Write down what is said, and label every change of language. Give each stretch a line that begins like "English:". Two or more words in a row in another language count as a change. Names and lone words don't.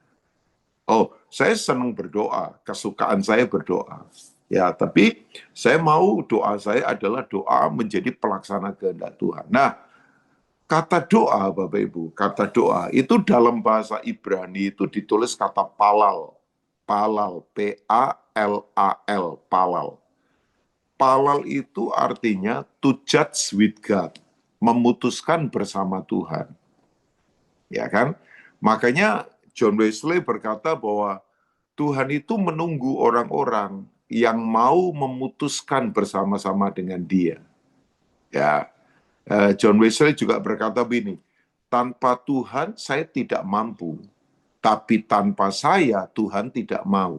Indonesian: Oh, saya senang berdoa, kesukaan saya berdoa. Ya, tapi saya mau doa saya adalah doa menjadi pelaksana kehendak Tuhan. Nah, kata doa, Bapak Ibu, kata doa itu dalam bahasa Ibrani itu ditulis kata palal. Palal, P-A-L-A-L, palal. Palal itu artinya
English: to judge with God,
Indonesian: memutuskan bersama Tuhan. Ya kan? Makanya John Wesley berkata bahwa Tuhan itu menunggu orang-orang yang mau memutuskan bersama-sama dengan Dia. Ya, John Wesley juga berkata begini, tanpa Tuhan saya tidak mampu, tapi tanpa saya Tuhan tidak mau.